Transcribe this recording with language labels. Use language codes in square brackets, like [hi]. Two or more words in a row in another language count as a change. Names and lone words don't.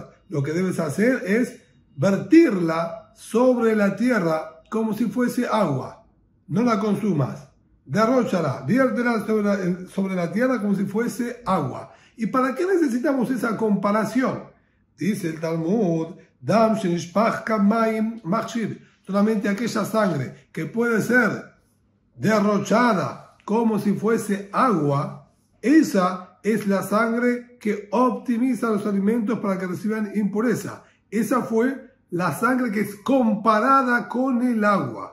[es] Lo que debes hacer es vertirla sobre la tierra como si fuese agua. No la consumas. Derróchala, viértela sobre la tierra como si fuese agua. ¿Y para qué necesitamos esa comparación? Dice el Talmud, [he] דם שנשפך כמים מכשיר. [es] Solamente aquella sangre que puede ser derrochada como si fuese agua, esa es la sangre que optimiza los alimentos para que reciban impureza. Esa fue la sangre que es comparada con el agua.